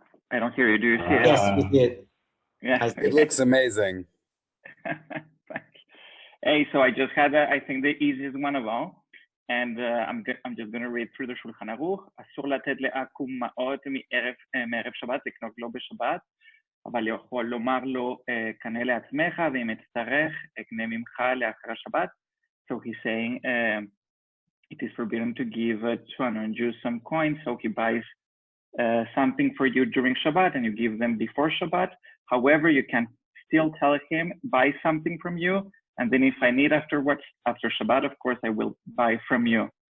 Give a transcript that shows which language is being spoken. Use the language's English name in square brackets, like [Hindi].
[English] I don't hear you. Do you see it? Yes, we did. Yeah. It looks amazing. Hey, so I just had, I think, the easiest one of all. And I'm just going to read through the Shulchan Aruch. [Hebrew] אסור לתת לעכו"ם מעות מערב שבת, לקנות לו בשבת, אבל יכול לומר לו, קנה לעצמך, ואם אצטרך, אקנה ממך לאחר השבת. [English] So he's saying it is forbidden to give to a non-Jew some coins, so he buys something for you during Shabbat and you give them before Shabbat. However, you can still tell him, buy something from you, and then if I need afterwards, after Shabbat, of course, I will buy from you.